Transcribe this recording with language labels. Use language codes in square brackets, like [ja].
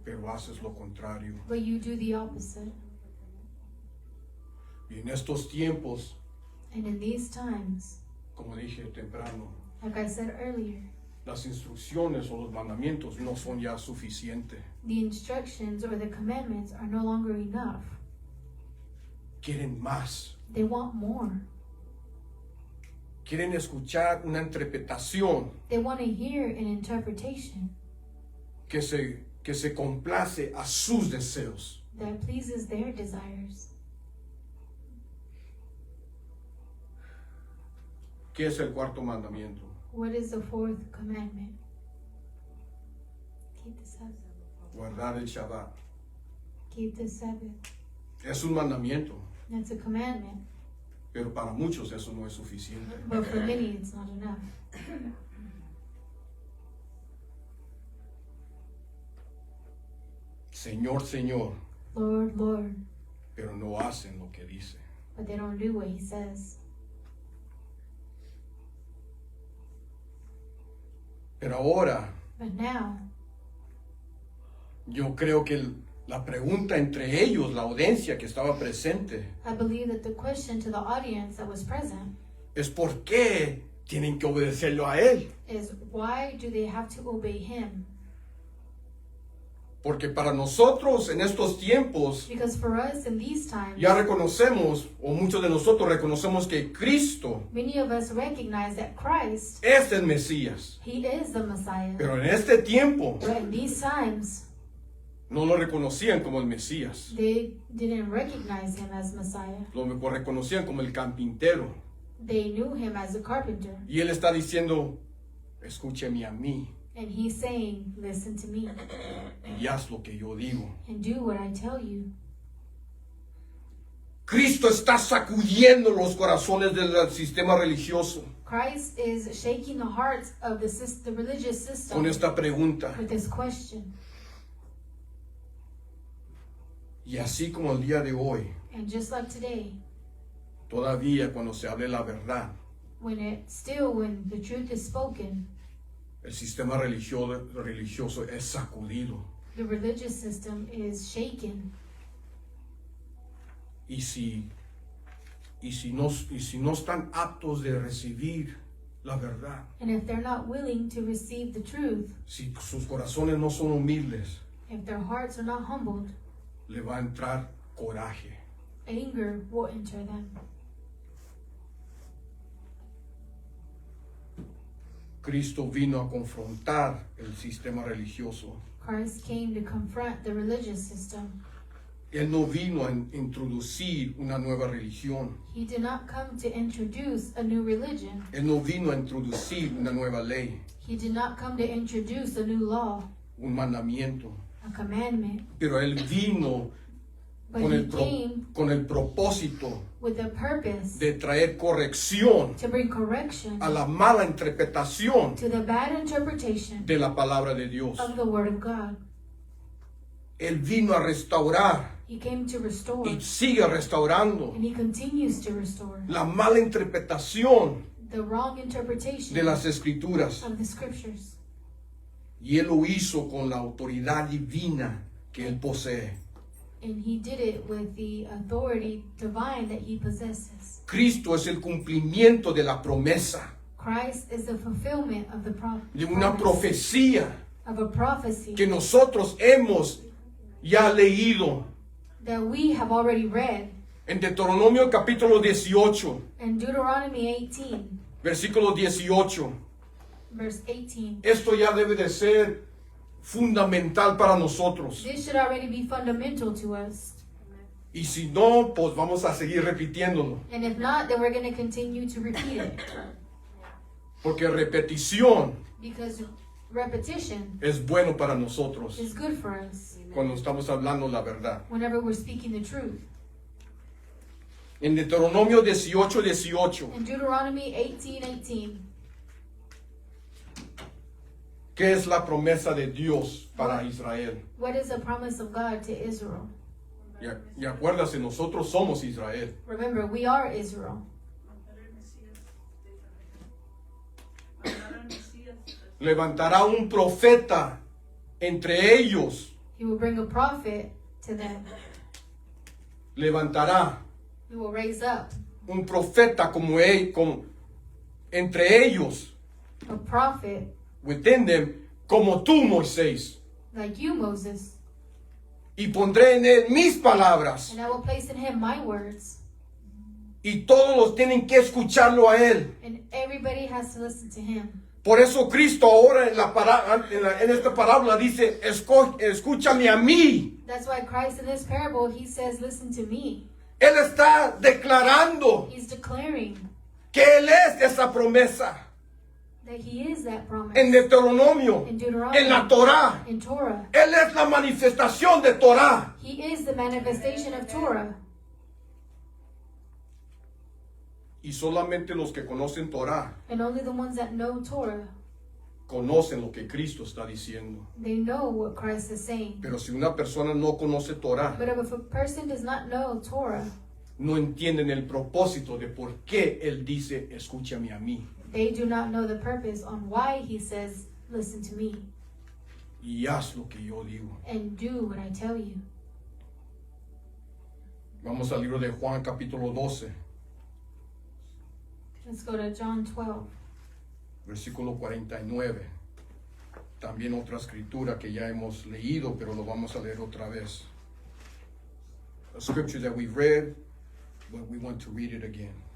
[es] pero haces lo contrario. [en] but you do the opposite. [es] Y en estos tiempos, [en] And in these times, [es] como dije temprano, [en] like I said earlier, [es] las instrucciones o los mandamientos no son ya suficientes. [en] the instructions or the commandments are no longer enough. [es] Quieren más. [en] They want more. [es] Quieren escuchar una interpretación [en] They want to hear an interpretation [es] que se complace a sus deseos. [en] that pleases their desires. [es] ¿Qué es el cuarto mandamiento? [en] What is the fourth commandment? Keep the Sabbath. [es] Guardar el Shabbat. [en] Keep the Sabbath. [es] Es un mandamiento, [en] That's a commandment, [es] pero para muchos eso no es suficiente. [en] but for many it's not enough. [es] Señor, Señor, [en] Lord, Lord, [es] pero no hacen lo que dice. [en] but they don't do what he says. [es] Pero ahora [en] But now, [es] yo creo que la pregunta entre ellos, la audiencia que estaba presente, [en] I believe that the question to the audience that was present [es] es por qué tienen que obedecerlo a Él. [en] is, why do they have to obey him? [es] Porque para nosotros en estos tiempos [en] Because for us in these times, [es] ya reconocemos, o muchos de nosotros reconocemos que Cristo [en] many of us recognize that Christ, [es] es el Mesías. [en] he is the Messiah. [es] Pero en este tiempo [en] But in these times, [es] no lo reconocían como el Mesías. [en] they didn't recognize him as Messiah. [es] Lo reconocían como el carpintero. [en] They knew him as a carpenter. [es] Y Él está diciendo, escúcheme a mí [en] And he's saying, listen to me [es] y haz lo que yo digo. [en] and do what I tell you. [es] Cristo está sacudiendo los corazones del sistema religioso [en] Christ is shaking the hearts of the religious system [es] con esta pregunta. [en] with this question. [es] Y así como el día de hoy, [en] And just like today, [es] todavía cuando se hable la verdad, [en] when the truth is spoken, [es] el sistema religioso es sacudido. [en] the religious system is shaken. [es] Y si no están aptos de recibir la verdad, [en] And if they're not willing to receive the truth, [es] si sus corazones no son humildes, [en] if their hearts are not humbled, [es] le va a entrar coraje. [en] anger will enter them. [es] Cristo vino a confrontar el sistema religioso. [en] Christ came to confront the religious system. [es] Él no vino a introducir una nueva religión. [en] He did not come to introduce a new religion. [es] Él no vino a introducir una nueva ley, [en] He did not come to introduce a new law, [es] un mandamiento. [en] a commandment, [es] Pero Él vino [en] but [es] con [en] he [es] el, [en] came [es] con el propósito [en] with the purpose [es] de traer corrección [en] to bring correction [es] a la mala interpretación [en] to the bad interpretation [es] de la palabra de Dios. [en] of the Word of God. [es] Él vino a restaurar [en] He came to restore, [es] y sigue restaurando [en] and he continues to restore [es] la mala interpretación [en] the wrong interpretation [es] de las escrituras. [en] of the scriptures. [es] Y Él lo hizo con la autoridad divina que Él posee. [en] And he did it with the authority divine that he possesses. [es] Cristo es el cumplimiento de la promesa, [en] Christ is the fulfillment of the [es] de una [en] promise, [es] profecía [en] of a prophecy [es] que nosotros hemos ya leído [en] that we have already read [es] en Deuteronomio capítulo 18, [en] in Deuteronomy 18, [es] versículo 18. [en] verse 18. [es] Esto ya debe de ser fundamental para nosotros. [en] This should already be fundamental to us. [es] Y si no, pues vamos a seguir repitiéndolo. [en] And if not, then we're going to continue to repeat it. [es] Porque repetición [en] Because repetition [es] es bueno para nosotros [en] is good for us [es] cuando estamos hablando la verdad. [en] whenever we're speaking the truth. [es] En Deuteronomio 18, 18, [en] In Deuteronomy 18:18, [es] ¿qué es la promesa de Dios para Israel? [en] what is the promise of God to Israel? [es] Y acuérdase, nosotros somos Israel. [en] Remember, we are Israel. [es] Levantará un profeta entre ellos. [en] He will bring a prophet to them. [es] Levantará [en] He will raise up [es] un profeta como entre ellos, [en] a prophet within them, [es] como tú, Moisés. [en] like you, Moses. [es] Y pondré en él mis palabras. [en] And I will place in him my words. [es] Y todos los tienen que escucharlo a él. [en] And everybody has to listen to him. [es] Por eso Cristo ahora en esta parábola dice, escúchame a mí. [en] That's why Christ in this parable, he says, listen to me. [es] Él está declarando [en] He's declaring [es] que Él es esa promesa. [en] that he is that promise. [es] En Deuteronomio, [en] In Deuteronomy, [es] en la Torá. [en] in Torah. [es] Él es la manifestación de Torá. [en] He is the manifestation of Torah. [es] Y solamente los que conocen Torá [en] And only the ones that know Torah, [es] conocen lo que Cristo está diciendo. [en] they know what Christ is saying. [es] Pero si una persona no conoce Torá, [en] But if a person does not know Torah, [es] no entienden el propósito de por qué Él dice, escúchame a mí. [en] they do not know the purpose on why he says, listen to me [es] Y haz lo que yo digo. [en] and do what I tell you. [es] Vamos al libro de Juan capítulo 12, [en] Let's go to John 12. [es] versículo 49. También otra escritura que ya hemos leído, pero lo vamos a leer otra vez. [en] A scripture that we've read, but we want to read it again.